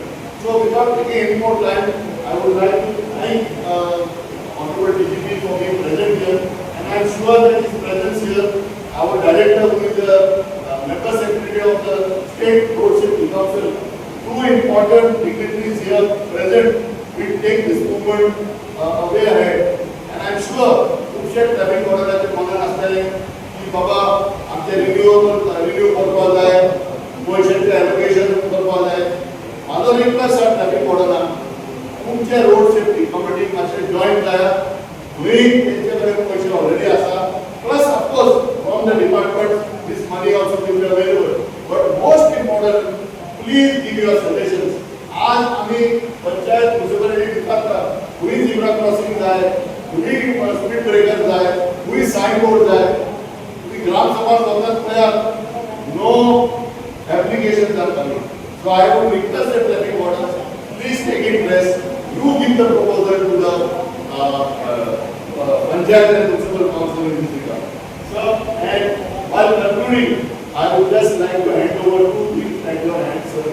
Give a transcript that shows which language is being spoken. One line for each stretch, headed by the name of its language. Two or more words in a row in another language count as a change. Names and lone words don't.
English: So without taking any more time, I would like to thank Honorable DGP for being present here and I am sure that his presence here, our director who is the member secretary of the State Road Safety Council, two important dignitaries here present will take this movement way ahead. And I am sure
Konkani: तुमचे ट्रॅफिक वॉर्डनाचे मनान आसतले की बाबा आमचे रिन्यू करपा जाय पयशांचे एलोकेशन करपा जाय. म्हाजो रिक्वेस्ट आसा ट्रॅफिक वॉर्डनाक तुमचे
English: road safety
Konkani: कमिटीक मातशे जॉइन जायात. तुमी तेंचे कडेन पयशे ऑलरेडी आसा
English: plus of course from the department this money also will be available. But most important, please give your suggestions.
Konkani: आज आम्ही पंचायत म्युनिसिपालिटी दिसता हुई
English: zebra crossing
Konkani: जाय हुई
English: speed breaker
Konkani: जाय हुई
English: sign board
Konkani: जाय तुम्ही ग्राम सभा करतात पळयात
English: no application
Konkani: जातली.
English: So I would request the traffic wardens, please take interest. You give the proposal to the panchayat and municipal council in this regard. So and while concluding, I would just like to hand over two things at your hands, sir.